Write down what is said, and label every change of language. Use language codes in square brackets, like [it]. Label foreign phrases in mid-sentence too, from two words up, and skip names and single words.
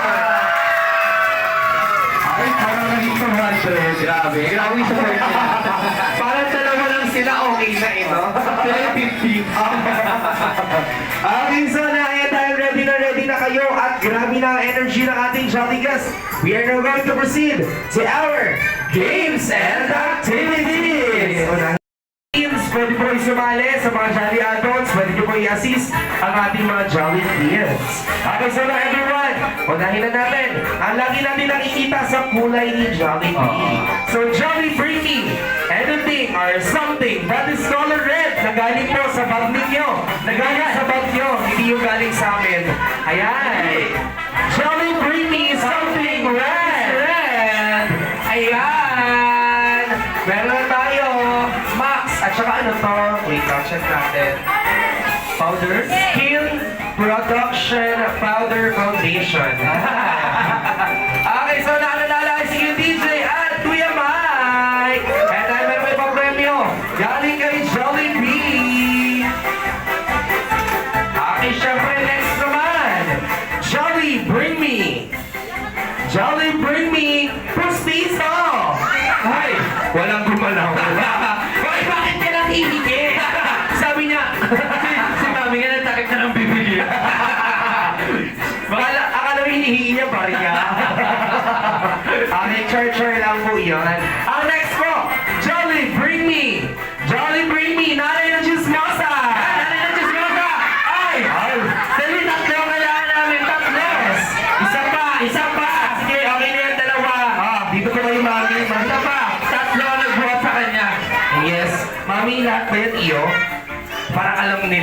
[tl] Ay, parang naging 200. Grabe yung support niya. Parang dalawa lang sila, okay na ito. Sila yung 50. [en] Okay, so [tl] dahil ready na kayo at grabe na ang energy ng ating Jolly guests, [en] we are now going to proceed to our games and activities! [tl] Pwede po sumali sa mga Jolly Adults, pwede po i-assist ang ating mga Jolly Kids. Okay, so now everyone, unahin na natin ang lagi natin nakikita sa kulay ni Jollibee. [en] So Jolly, bring me anything or something that is color red [tl] na galing po sa bag ninyo. Na galing sa bag nyo, hindi yung galing sa amin. Ayan. [en] Jolly, bring me something red. Red. [tl] Ayan. Meron na tayo. Max. At saka ano to? Wait, check natin. Powder? [en] Skin Production Powder Foundation. [tl] Okay, so nakalala si DJ at Kuya Mike. And I meron may papremyo. Galing kay Jollibee. Okay, syempre next naman. [en] Jolly, bring me. Jolly, bring me Pustiso. [tl] Ay, walang gumalaw. Hoy, bakit ka lang hihigit? Sabi niya, si Mami nga natakip na ng bibig. Akala mo hinihingi niya pa rin niya. Okay, char-char lang po yun. Ang next po, [en] Jolly, bring me. Jolly, bring me. [tl] Nanay ng Chismosa. Nanay ng Chismosa. Ay, dali, tatlo ang kailangan namin. Tatlo. Isa pa. Sige, okay na Dito po kayo, Mami. Basta pa, tatlo ang nagbuhat sa kanya. Yes. Mami, lahat ba yan iyo? Parang alam nila.